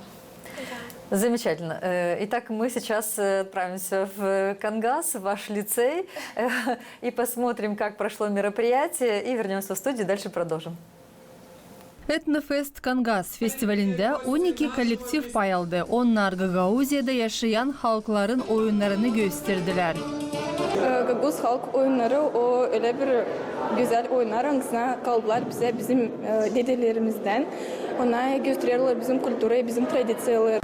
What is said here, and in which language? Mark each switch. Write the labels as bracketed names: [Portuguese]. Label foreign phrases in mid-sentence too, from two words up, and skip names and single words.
[Russian] Замечательно. Итак, мы сейчас отправимся в Кангас, в ваш лицей, и посмотрим, как прошло мероприятие, и вернемся в студию, дальше продолжим. [Gagauz] Etnofest Kangas festivalindä 12 kolektiv payaldı. Onlar Гагаузияда yaşayan halkların oyunlarını gösterdiler. Gaguz halk oyunları o öyle bir güzel oyunlar hangisine kaldılar bize bizim dedelerimizden. Ona gösteriyorlar bizim kültürü, bizim tradisiyaları.